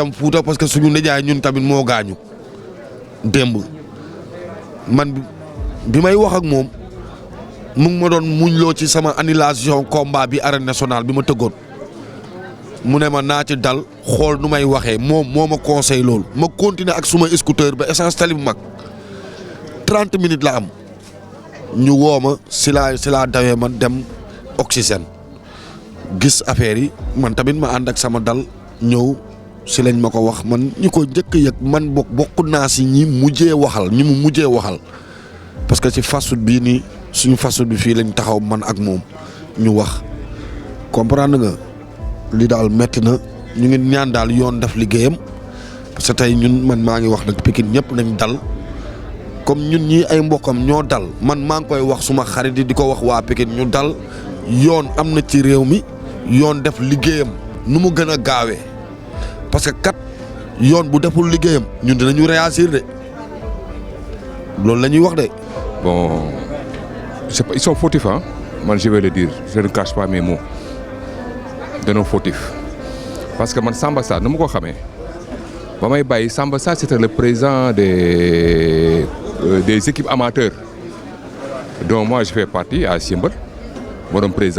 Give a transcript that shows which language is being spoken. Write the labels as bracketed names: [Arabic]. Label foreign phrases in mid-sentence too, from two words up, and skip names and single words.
[Wolof] dem Fuuta parce que suñu nijaay ñun tamit moo gaañu démb man bi may wax ak moom mu ngi ma doon muñloo ci sama annulation combat bi [French] arène nationale [Wolof] bi ma tëggoon mu ne ma naa ci dal xool nu may waxee moom moo ma conseil loolu ma continuer ak suma scooter ba essence tali bu mag 30 minutes la am ñu woo ma si laa dawee man dem oxygène gis affaire yi man tamit ma ànd ak sama dal ñëw si lañ ma ko wax man ñi ko njëkk a yëg man bokk naa si ñi mu mujjee waxal [French] parce que [Wolof] ci [English] fast food [Wolof] bii nii suñu fast food bi fii lañ taxaw man ak moom ñu wax comprendre nga li daal metti na ñu ngi ñaan daal yoon def liggéeyam [French] parce que [Wolof] tey ñun man maa ngi wax nag Pikine ñëpp nañ dal comme ñun ñii ay mbokkam ñoo dal man maa ngi koy wax suma xarit yi di ko wax waa Pikine ñu dal yoon am na ci réew mi yoon def liggéeyam nu mu gën a gaawee [French] parce que [Wolof] kat yoon bu deful liggéeyam ñun dinañu réagir de loolu la ñuy wax de. [French] Bon, ils sont fautifs, hein? Moi, je vais le dire, je ne cache pas mes mots. De nos fautifs. Parce que man Samba Sarr, nous me connaissons. Samba Sarr, c'était le président des équipes amateurs, dont moi je fais partie à Simbel, mon président.